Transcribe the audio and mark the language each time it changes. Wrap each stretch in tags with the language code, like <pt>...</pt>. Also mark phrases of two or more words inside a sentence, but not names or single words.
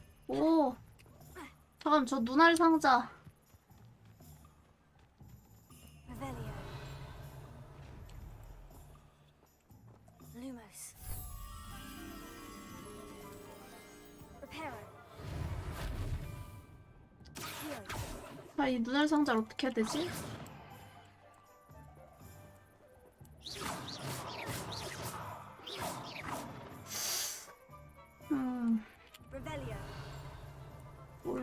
<ko>오. 잠깐 저 눈알 상자. Revelio. Lumos. Reparo. 아, 이 눈알 상자를 어떻게 해야 되지? Revelio. 뭘로?</ko>